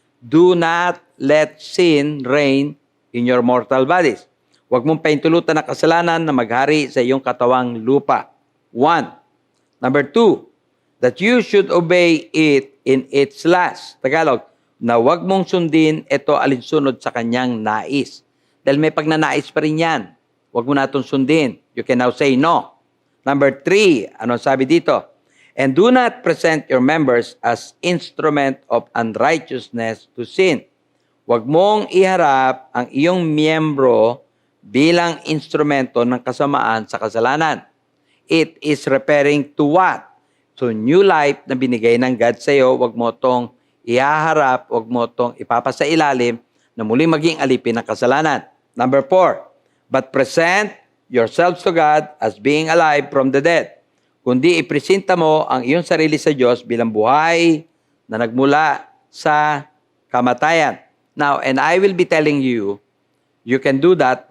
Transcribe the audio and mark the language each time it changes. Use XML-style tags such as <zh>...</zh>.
<en>Do not let sin reign in your mortal bodies.</en> <tl>Huwag mong paintulutan na kasalanan na maghari sa iyong katawang lupa.</tl> <en>1. Number 2, that you should obey it in its lust.</en> <tl>Tagalog, na huwag mong sundin ito alinsunod sa kanyang nais. Dahil may pagnanais pa rin yan. Huwag mo na itong sundin.</tl> <en>You can now say no. Number 3,</en> <tl>ano sabi dito?</tl> <en>And do not present your members as instrument of unrighteousness to sin.</en> <tl>Huwag mong iharap ang iyong miyembro bilang instrumento ng kasamaan sa kasalanan.</tl> <en>It is referring to what?</en> <tl>So, new life na binigay ng God sa iyo, wag mo tong ihaharap, wag mo tong ipapasailalim na muling maging alipin ng kasalanan.</tl> <en>Number 4, but present yourselves to God as being alive from the dead.</en> <tl>Kundi ipresenta mo ang iyong sarili sa Diyos bilang buhay na nagmula sa kamatayan.</tl> <en>Now, and I will be telling you, you can do that.</en>